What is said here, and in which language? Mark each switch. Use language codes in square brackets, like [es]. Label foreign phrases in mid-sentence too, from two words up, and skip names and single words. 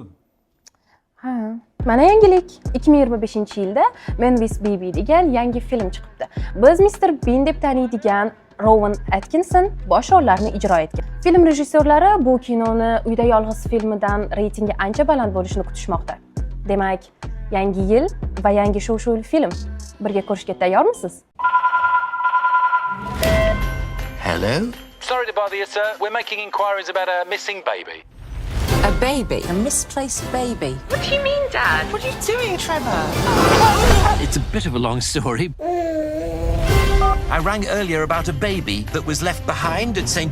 [uz] Ha, mana yangilik. 2025-yilda Men With Baby degan yangi film chiqibdi. Biz Mr. Bean deb taniydigan Rowan Atkinson bosh rollarni ijro etgan. Film rejissyorlari bu kinoni Uyda yolg'iz filmidan reytingi ancha baland bo'lishini kutishmoqda. Demak, yangi yil va yangi shov-shuvli film. Birga ko'rishga tayyormisiz? [en] Hello? Sorry to bother you, sir. We're making inquiries about a missing baby. A baby? A misplaced baby? What do you mean, Dad? What are you doing, Trevor? It's a bit of a long story. I rang earlier about a baby that was left behind at St.